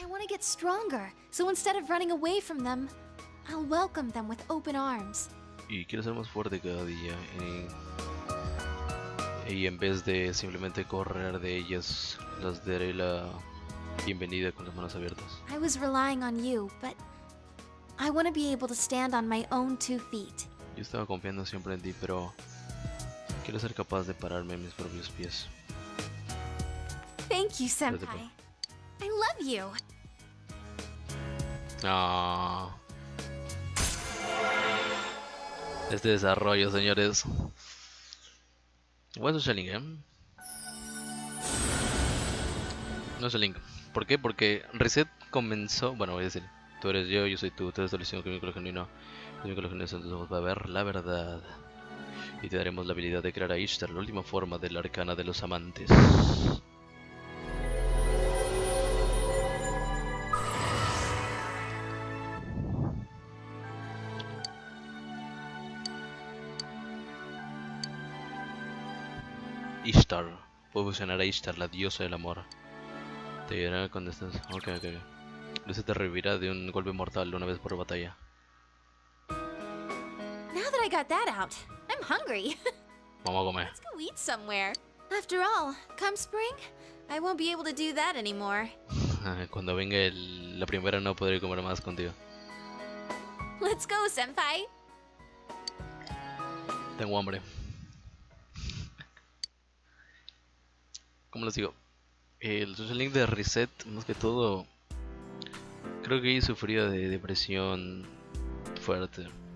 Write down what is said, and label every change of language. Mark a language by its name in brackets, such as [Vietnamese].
[English] I want to get stronger, so instead of running away from them, I'll welcome them with open arms. [Spanish] Y quiero ser más fuerte cada día. Y en vez de simplemente correr de ellas, las daré la bienvenida con las manos abiertas. [English] I was relying on you, but I want to be able to stand on my own 2 feet. [Spanish] Yo estaba confiando siempre en ti, pero quiero ser capaz de pararme en mis propios pies. [English] Thank you, Senpai. I love you. Ah. [Spanish] Este desarrollo, señores. Buen social link, ¿eh? No es el link. ¿Por qué? Porque Reset comenzó. Bueno, voy a decir: tú eres yo soy tú eres la solución que mi genuino. El vínculo genuino en tus ojos va a ver la verdad. Y te daremos la habilidad de crear a Ishtar, la última forma de la arcana de los amantes. Ishtar. Puedo fusionar a Ishtar, la diosa del amor. Te dirá cuando estés... Ok. Luce te revivirá de un golpe mortal una vez por batalla. [English] Now that I got that out, I'm hungry. [Spanish] Vamos a comer. [English] Let's go eat somewhere. After all, come spring, I won't be able to do that anymore. [Spanish] Cuando venga la primavera no podré comer más contigo. [English] Let's go, Senpai. [Spanish] Tengo hambre. ¿Cómo les digo? El social link de Reset, más que todo, creo que ella sufría de depresión fuerte.